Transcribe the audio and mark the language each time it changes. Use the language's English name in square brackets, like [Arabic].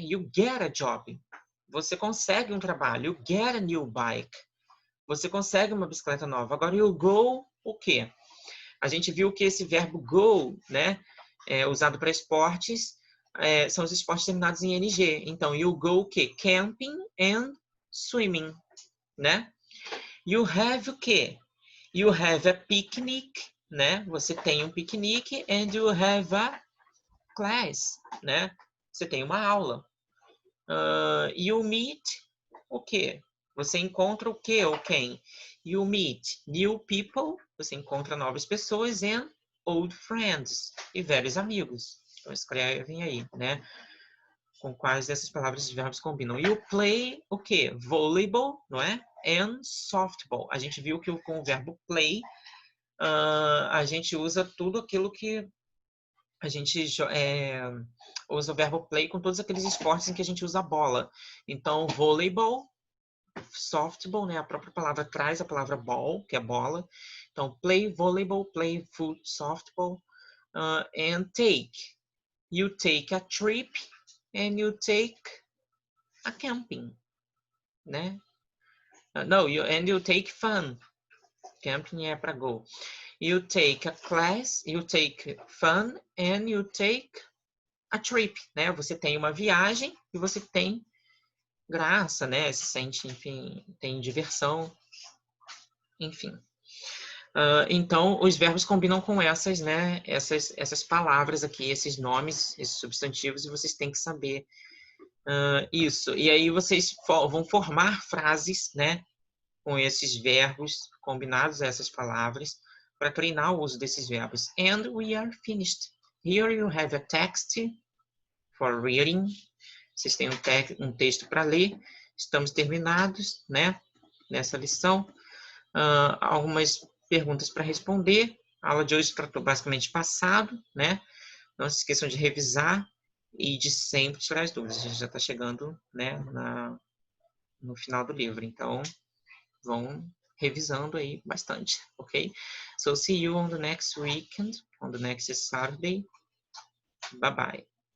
[English] You get a job. [Portuguese] Você consegue um trabalho. [English] You get a new bike. [Portuguese] Você consegue uma bicicleta nova. Agora, [English] you go, [Portuguese] o quê? A gente viu que esse verbo go, né, usado para esportes, são os esportes terminados em NG. Então, [English] you go [Portuguese] o quê? [English] Camping and swimming, né? You have [Portuguese] o quê? [English] You have a picnic, né? [Portuguese] Você tem um piquenique, [English] and you have a class, [Portuguese] né? Você tem uma aula. [English] You meet [Portuguese] o quê? Você encontra o quê ou quem? [English] You meet new people, [Portuguese] você encontra novas pessoas, [English] and old friends, [Portuguese] e velhos amigos. Então escrevem aí, né? Com quais dessas palavras e verbos combinam. [English] You play [Portuguese] o quê? [English] Volleyball, [Portuguese] não é? [English] And softball. [Portuguese] A gente viu que com o verbo play, a gente usa tudo aquilo que a gente usa o verbo play com todos aqueles esportes em que a gente usa a bola. Então, volleyball, softball, né? A própria palavra traz a palavra ball, que é bola. [English] Então, play volleyball, play foot, softball, and take. You take a trip and you take a camping, né? No, and you take fun. [Portuguese] Camping é para go. [English] You take a class, you take fun, and you take a trip, né? [Portuguese] Você tem uma viagem e você tem graça, né? Se sente, enfim, tem diversão, enfim. Então, os verbos combinam com essas, né? Essas palavras aqui, esses nomes, esses substantivos, e vocês têm que saber isso. E aí vocês vão formar frases, né? Com esses verbos combinados a essas palavras, para treinar o uso desses verbos. [English] And we are finished. Here you have a text for reading. [Portuguese] Vocês têm um texto para ler. Estamos terminados, né? Nessa lição. Algumas perguntas para responder. A aula de hoje tratou basicamente passado, né? Não se esqueçam de revisar e de sempre tirar as dúvidas. A gente já está chegando, né, no final do livro. Então, vão revisando aí bastante, ok? [English] So, see you on the next weekend, on the next Saturday. Bye-bye.